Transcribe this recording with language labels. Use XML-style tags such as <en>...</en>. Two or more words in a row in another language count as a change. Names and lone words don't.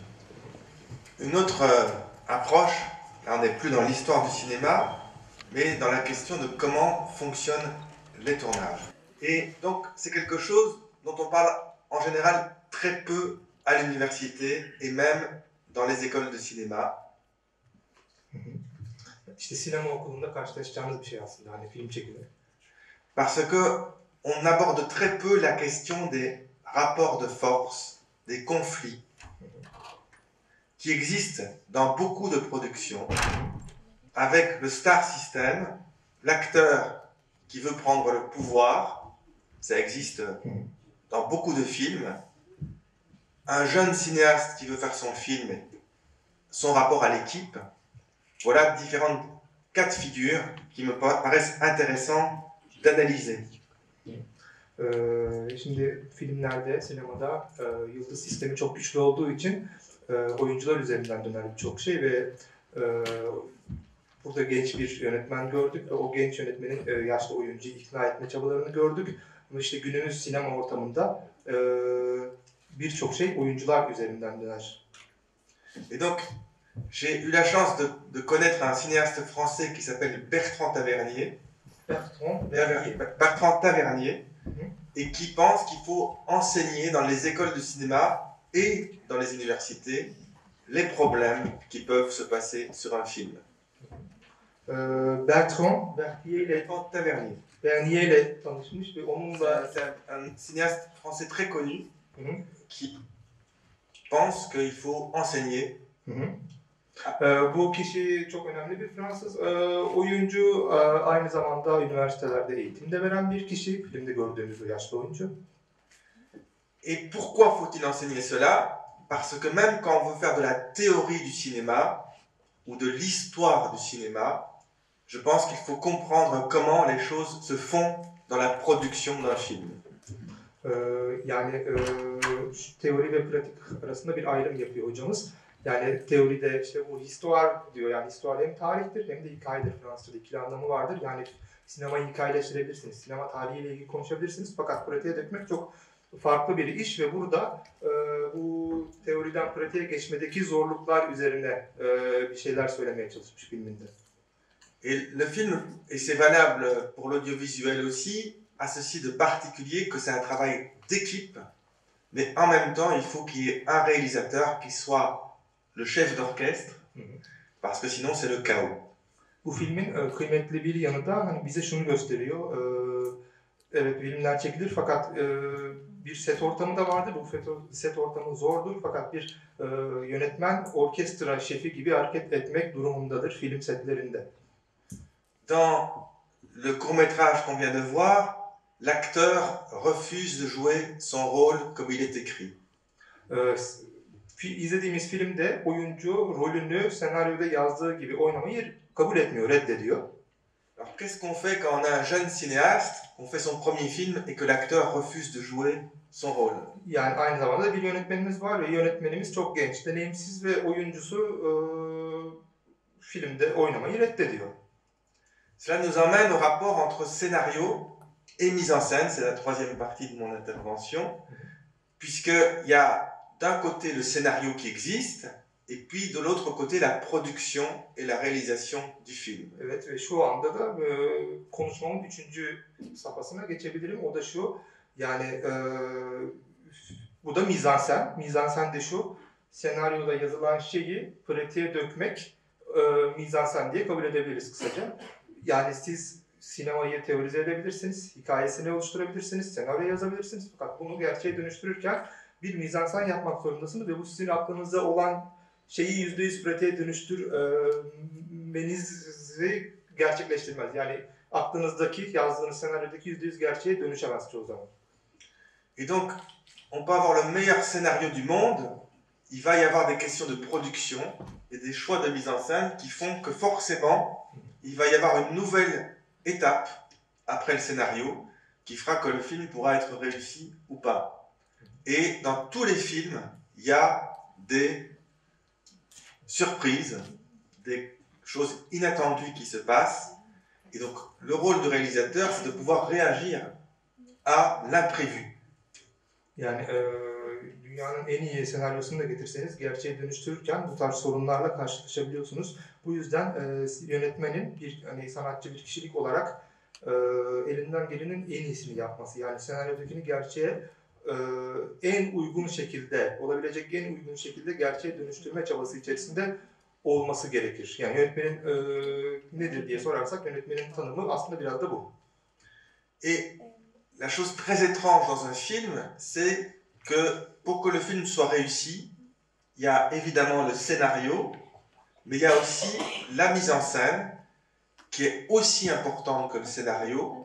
<fr>Une autre approche, là on n'est plus dans l'histoire du cinéma, mais dans la question de comment fonctionnent les tournages. Et donc c'est quelque chose dont on parle en général très peu à l'université et même dans les écoles de cinéma.</fr> <tr>İşte sinema okulunda karşılaşacağımız bir şey aslında, hani film çekimi.</tr> <fr>Parce que on aborde très peu la question des rapports de force, des conflits qui existent dans beaucoup de productions avec le</fr> <en>star system,</en> <fr>l'acteur qui veut prendre le pouvoir, ça existe dans beaucoup de films. Un jeune cinéaste qui veut faire son film, son rapport à l'équipe, voilà différents cas de figure qui me paraissent intéressants d'analyser.</fr> <tr>Şimdi filmlerde, sinemada yıldız sistemi çok güçlü olduğu için oyuncular üzerinden dönen birçok şey ve burada genç bir yönetmen gördük ve o genç yönetmenin yaşlı oyuncuyu ikna etme çabalarını gördük. Ama işte günümüz sinema ortamında birçok şey oyuncular üzerinden döner.</tr> <fr>Et donc, j'ai eu la chance de connaître un cinéaste français qui s'appelle Bertrand Tavernier. Bertrand Tavernier, et qui pense qu'il faut enseigner dans les écoles de cinéma et dans les universités les problèmes qui peuvent se passer sur un film. Bertrand Tavernier.</fr> <tr>Tavernier ile tanışmış ve onunla</tr> <fr>c'est un cinéaste français très connu qui pense qu'il faut enseigner.</fr> <tr>Bu kişi çok önemli bir Fransız oyuncu, aynı zamanda üniversitelerde eğitim de veren bir kişi, filmde gördüğümüz o yaşlı oyuncu.</tr> <fr>Et pourquoi faut-il enseigner cela? Parce que même quand on veut faire de la théorie du cinéma ou de l'histoire du cinéma, je pense qu'il faut comprendre comment les choses se font dans la production d'un film.</fr> <tr>Yani teori ve pratik arasında bir ayrım yapıyor hocamız. Yani teoride işte bu histoire diyor, yani histoire hem tarihtir hem de hikayedir. Fransızca'da ikili anlamı vardır. Yani sinemayı hikayeleştirebilirsiniz, sinema tarihiyle ilgili konuşabilirsiniz fakat pratiğe dökmek çok farklı bir iş ve burada bu teoriden pratiğe geçmedeki zorluklar üzerine bir şeyler söylemeye çalışmış filminde.</tr> <fr>Et le film, et c'est valable pour l'audiovisuel aussi, a ceci de particulier que c'est un travail d'équipe, mais en même temps il faut qu'il y ait un réalisateur qui soit le chef d'orchestre, parce que sinon c'est le chaos.</fr> <tr>Bu filmin kıymetli bir yanı da hani bize şunu gösteriyor. Evet, filmler çekilir fakat bir set ortamı da vardır. Bu set ortamı zordur fakat bir yönetmen orkestra şefi gibi hareket etmek durumundadır film setlerinde.</tr> <fr>Dans le court-métrage qu'on vient de voir, l'acteur refuse de jouer son rôle comme il est écrit.</fr> <tr>İzlediğimiz filmde oyuncu rolünü senaryoda yazdığı gibi oynamayı kabul etmiyor, reddediyor.</tr> <fr>Alors qu'est-ce qu'on fait quand on a un jeune cinéaste, on fait son premier film et que l'acteur refuse de jouer son rôle?</fr> <tr>Yani aynı zamanda bir yönetmenimiz var ve yönetmenimiz çok genç, deneyimsiz ve oyuncusu filmde oynamayı reddediyor.</tr> <fr>Cela nous emmène au rapport entre scénario et mise en scène, c'est la troisième partie de mon intervention, puisqu'il y a d'un côté le scénario qui existe et puis de l'autre côté la production et la réalisation du film.</fr> <tr>Evet ve şu anda da konuşmamın üçüncü safhasına geçebilirim. O da şu, yani bu da mizansen. Mizansen de şu, senaryoda yazılan şeyi pratiğe dökmek mizansen diye kabul edebiliriz kısaca. Yani siz sinemayı teorize edebilirsiniz, hikayesini oluşturabilirsiniz, senaryo yazabilirsiniz. Fakat bunu gerçeğe dönüştürürken bir mizansen yapmak zorundasınız ve bu sizin aklınızda olan şeyi %100 pratiğe dönüştürmenizi gerçekleştirmez. Yani aklınızdaki, yazdığınız senaryodaki %100 gerçeğe dönüşemez çoğu zaman.</tr> <fr>Et donc, on peut avoir le meilleur scénario du monde, il va y avoir des questions de production et des choix de mise en scène qui font que forcément, il va y avoir une nouvelle étape après le scénario qui fera que le film pourra être réussi ou pas. Et dans tous les films, il y a des surprises, des choses inattendues qui se passent. Et donc, le rôle du réalisateur, c'est de pouvoir réagir à l'imprévu.</fr> <tr>Yani dünyanın en iyi senaryosunu da getirseniz gerçeğe dönüştürürken bu tarz sorunlarla karşılaşabiliyorsunuz. Bu yüzden yönetmenin bir sanatçı bir kişilik olarak elinden gelenin en iyisini yapması. Yani senaryodakini gerçeğe en uygun şekilde, olabilecek en uygun şekilde gerçeğe dönüştürme çabası içerisinde olması gerekir. Yani yönetmenin nedir diye sorarsak yönetmenin tanımı aslında biraz da bu.</tr> <fr>Et la chose très étrange dans un film, c'est que pour que le film soit réussi, il y a évidemment le scénario, mais il y a aussi la mise en scène qui est aussi importante que le scénario.</fr>